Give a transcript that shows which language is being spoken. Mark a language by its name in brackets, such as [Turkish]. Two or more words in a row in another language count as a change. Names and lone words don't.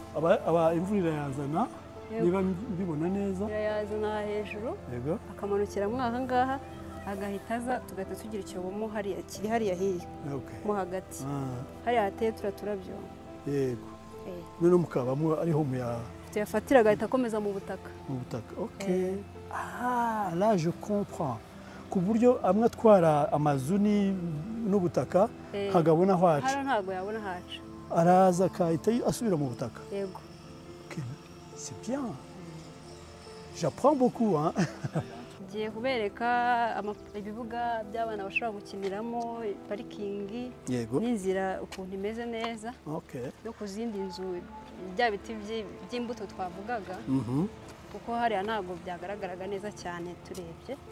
[Kinyarwanda] imvura irayazana niba mbibona neza irayazana hejuru akamanukira mwaha ngaha agahita aza tugahita tugira icyobo mo hariya kiri hariya hirya mo hagati hariya hateye turabyo yego none mukabamo ariho tuyafatira agahita akomeza mu butaka [French] là je comprends [Kinyarwanda] ku buryo amwe atwara amazu n'ubutaka hagabona aho haca hano ntabwo yabona haca araza akahita asubira mu butaka yego [French] c'est bien j'apprends beaucoup [Kinyarwanda] ngiye kubereka ibibuga by'abana bashobora gukiniramo parikingi n'inzira ukuntu imeze neza no ku zindi nzu bya biti by'imbuto twavugaga kuko hariya ntabwo byagaragaraga neza cyane turebye.